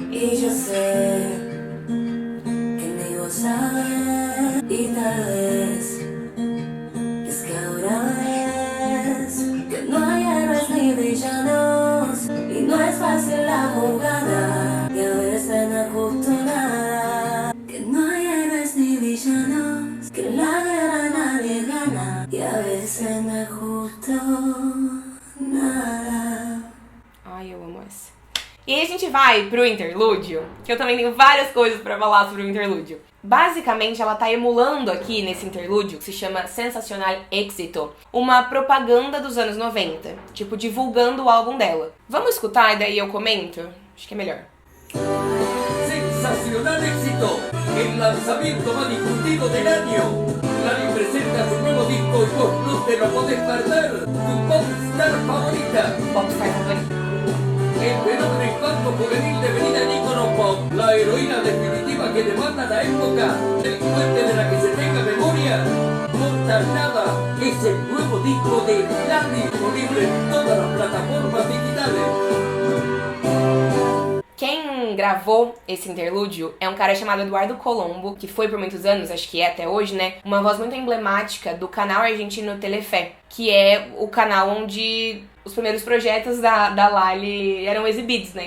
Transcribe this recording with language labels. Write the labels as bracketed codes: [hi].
[es] Y yo sé que ni vos sabes, y tal vez es que ahora ves que no hay héroes ni villanos, y no es fácil la jugada, y a veces no es justo nada. Que no hay héroes ni villanos, que en la guerra nadie gana, y a veces no es justo nada. [pt] Ai, eu amo essa. E aí a gente vai pro interlúdio, que eu também tenho várias coisas pra falar sobre o interlúdio. Basicamente, ela tá emulando aqui nesse interlúdio, que se chama Sensacional Éxito, uma propaganda dos anos 90, tipo, divulgando o álbum dela. Vamos escutar e daí eu comento? Acho que é melhor. [es] Sensacional éxito, el lanzamiento más discutido del año. Lali presenta su nuevo disco y vos no te lo podés perder. Tu popstar favorita. Popstar favorita. El fenómeno infanto-juvenil devenida en ícono pop. La heroína definitiva que demanda la época. Delincuente de la que se tenga memoria. Mortal Nada es el nuevo disco de Lali, disponible en todas las plataformas digitales. [pt] Quem gravou esse interlúdio é um cara chamado Eduardo Colombo, que foi por muitos anos, acho que é até hoje, né, uma voz muito emblemática do canal argentino Telefé, que é o canal onde os primeiros projetos da Lali eram exibidos, né?